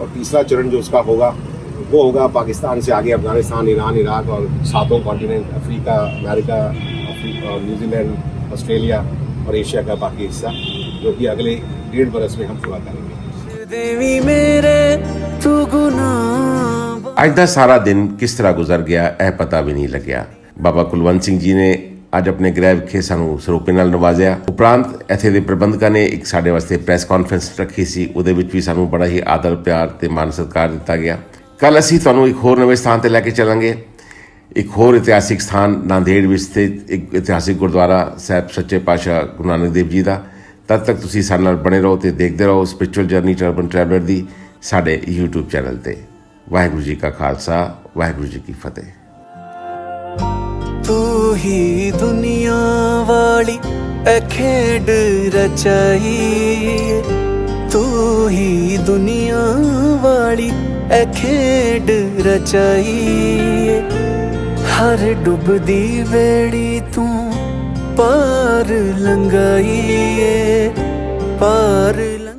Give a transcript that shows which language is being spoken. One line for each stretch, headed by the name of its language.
Hindi: और तीसरा चरण जो उसका होगा वो होगा पाकिस्तान से आगे अफगानिस्तान, ईरान, इराक और 7 कॉन्टिनेंट, अफ्रीका, अमेरिका और न्यूजीलैंड, ऑस्ट्रेलिया और एशिया का बाकी हिस्सा, जो कि अगले 1.5 बरस में हम पूरा करेंगे। देवी मेरे तू गुना।
Punjabi: ਅੱਜ ਦਾ ਸਾਰਾ ਦਿਨ ਕਿਸ ਤਰ੍ਹਾਂ ਗੁਜ਼ਰ ਗਿਆ ਇਹ ਪਤਾ ਵੀ ਨਹੀਂ ਲੱਗਿਆ। ਬਾਬਾ ਕੁਲਵੰਤ ਸਿੰਘ ਜੀ ਨੇ ਅੱਜ ਆਪਣੇ ਗ੍ਰਹਿ ਵਿਖੇ ਸਾਨੂੰ ਸਰੂਪੇ ਨਾਲ ਨਵਾਜ਼ਿਆ। ਉਪਰੰਤ ਇੱਥੇ ਦੇ ਪ੍ਰਬੰਧਕਾਂ ਨੇ ਇੱਕ ਸਾਡੇ ਵਾਸਤੇ ਪ੍ਰੈਸ ਕਾਨਫਰੰਸ ਰੱਖੀ ਸੀ, ਉਹਦੇ ਵਿੱਚ ਵੀ ਸਾਨੂੰ ਬੜਾ ਹੀ ਆਦਰ ਪਿਆਰ ਤੇ ਮਾਨ ਸਤਿਕਾਰ ਦਿੱਤਾ ਗਿਆ। ਕੱਲ ਅਸੀਂ ਤੁਹਾਨੂੰ ਇੱਕ ਹੋਰ ਨਵੇਂ ਸਥਾਨ ਤੇ ਲੈ ਕੇ ਚੱਲਾਂਗੇ, ਇੱਕ ਹੋਰ ਇਤਿਹਾਸਿਕ ਸਥਾਨ ਨਾਂਦੇੜ ਵਿੱਚ ਸਥਿਤ ਇੱਕ ਇਤਿਹਾਸਿਕ ਗੁਰਦੁਆਰਾ ਸਾਹਿਬ ਸੱਚੇ ਪਾਤਸ਼ਾਹ ਗੁਰੂ ਨਾਨਕ ਦੇਵ ਜੀ ਦਾ। ਤਦ ਤੱਕ ਤੁਸੀਂ ਸਾਡੇ ਨਾਲ ਬਣੇ ਰਹੋ ਤੇ ਦੇਖਦੇ ਰਹੋ ਸਪਿਰਚੁਅਲ ਜਰਨੀ ਟਰਬਨ ਟਰੈਵਲਰ ਦੀ ਸਾਡੇ YouTube ਚੈਨਲ ਤੇ। ਵਾਹਿਗੁਰੂ ਜੀ ਕਾ ਖਾਲਸਾ, ਵਾਹਿਗੁਰੂ ਜੀ ਕੀ ਫਤਿਹ। तू ही दुनिया वाली ए खेड रचाई, तू ही दुनिया वाली ए खेड रचाई। हर डुबदी बेड़ी तू पार लंघाई, पार